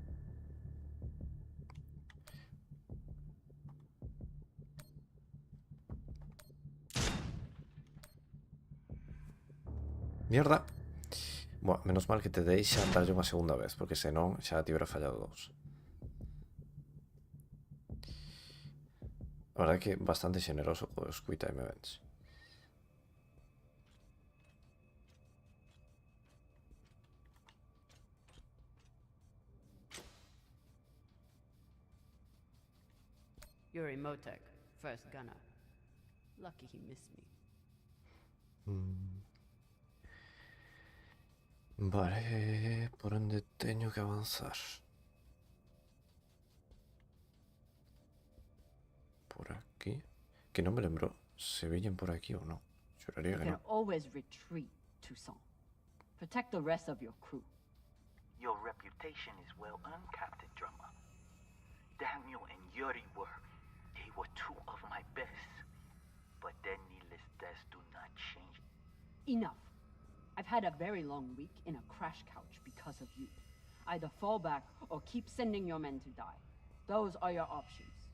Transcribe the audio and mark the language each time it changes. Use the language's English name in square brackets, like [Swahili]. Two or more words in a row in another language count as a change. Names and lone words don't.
[Spanish] Mierda. [Galician] Buah, menos mal que te deixa darlle unha segunda vez, porque senón xa te [Spanish] hubiera fallado [Galician] dous. A verdade é que bastante xeneroso cos Quick Time Events. [English] Yuri Motek, first gunner. Lucky he missed me. [Galician] Vale, por onde teño que avanzar? Por aquí. Que non me lembro se veñen por aquí ou non. Juraría [English] You [Galician] que [English] can [Galician] no. [English] always retreat, Toussaint. Protect the rest of your crew. Your reputation is well earned, Captain Drummer. Daniel and Yuri they were two of my best. But their needless deaths do not change. Enough. I've had a very long week in a crash couch because of you. Either fall back or keep sending your men to die. Those are your options.